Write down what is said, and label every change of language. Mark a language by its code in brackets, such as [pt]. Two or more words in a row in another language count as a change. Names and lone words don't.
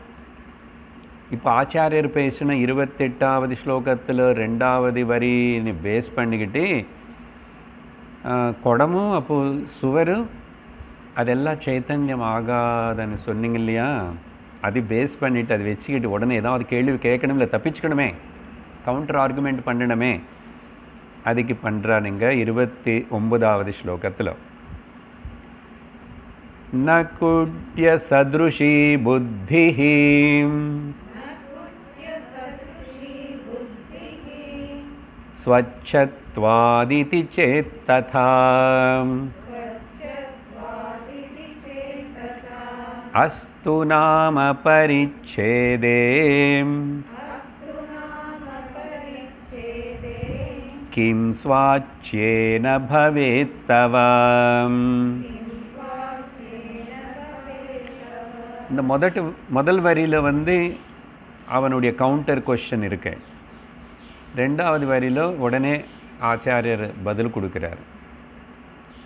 [ta] இப்போ ஆச்சாரியர் பேசின 28வது ஸ்லோகத்தில் 2வது வரின்னு பேஸ் பண்ணிக்கிட்டு குடமும் அப்போது சுவரும் அதெல்லாம் சைத்தன்யம் ஆகாதுன்னு சொன்னீங்க இல்லையா? அது பேஸ் பண்ணிவிட்டு அது வச்சுக்கிட்டு உடனே ஏதாவது கேள்வி கேட்கணும், இல்லை தப்பிச்சுக்கணுமே, [en] counter argument [ta] பண்ணணுமே. அதுக்கு பண்ணுறானுங்க 29வது ஸ்லோகத்தில். [sa] न कुड्य सदृशी बुद्धिः स्वच्छत्वादिति चेत् तथा अस्तु नाम परिच्छेदे किं स्वाच्येन भवेत् तव. [ta] இந்த முதல் வரியில் வந்து அவனுடைய [en] counter question [ta] இருக்கு. 2வது வரியில் உடனே ஆச்சாரியர் பதில் கொடுக்குறார்.